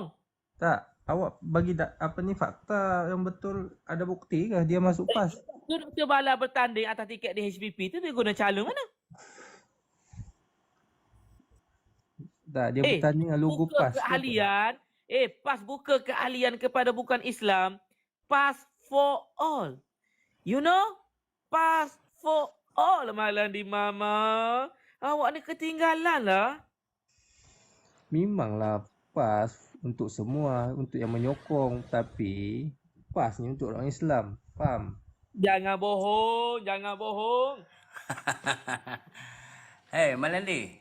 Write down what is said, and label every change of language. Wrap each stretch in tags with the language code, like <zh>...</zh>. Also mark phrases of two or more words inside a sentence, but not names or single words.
<ms>Tak, awak bagi apa ni fakta yang betul, ada bukti ke dia masuk PAS? Tu Dr. Bala bertanding atas tiket di HPP tu dia guna calon mana? Tak, dia bertanding dengan logo buka PAS. Keahlian. PAS buka keahlian kepada bukan Islam.</ms> <en>PAS for all. You know? PAS for all, Malandi Mama.</en> <ms>Awak ni ketinggalan lah. Memanglah PAS untuk semua, untuk yang menyokong. Tapi PAS ni untuk orang Islam. Faham? Jangan bohong. Jangan bohong. Malandi.</ms>